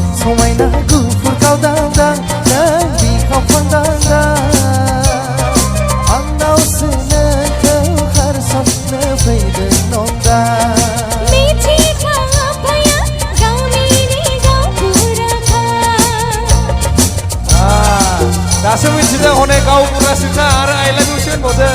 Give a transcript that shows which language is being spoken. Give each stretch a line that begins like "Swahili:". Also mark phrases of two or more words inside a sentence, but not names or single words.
Bodo: समायना गुफुर गावदांदां नों बिखाव फांदांदां आंनाव सोलोखौ खारसननो फैदों नंदा दासो मिथिदों हनै गावबुरासोखा आरो
English: I love you
Bodo: सो होनबावदों